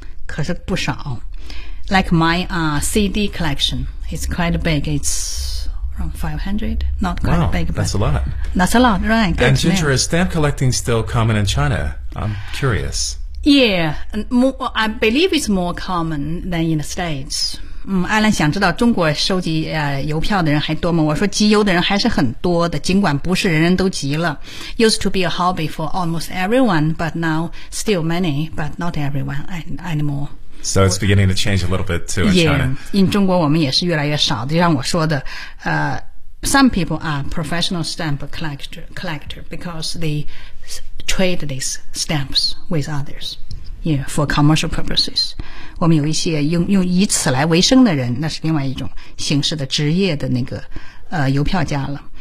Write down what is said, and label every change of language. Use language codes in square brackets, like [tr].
[zh] 可是不少 [en] Like my CD collection. It's quite big. It's around 500. Not quite big. Wow, that's a lot. That's a lot, right. And Ginger, is stamp collecting still common in China? I'm curious. Yeah, more, I believe it's more common than in the States. [zh] 艾伦想知道中国收集邮票的人还多吗？我说集邮的人还是很多的，尽管不是人人都集了。 [en] Used to be a hobby for almost everyone, but now still many, but not everyone anymore. So it's beginning to change a little bit too in China. Yeah, in [zh] 中国我们也是越来越少的，就像我说的 [en] some people are professional stamp collector because they trade these stamps with others, yeah, for commercial purposes. [zh] 我们有一些用以此来为生的人，那是另外一种形式的职业的那个邮票家了。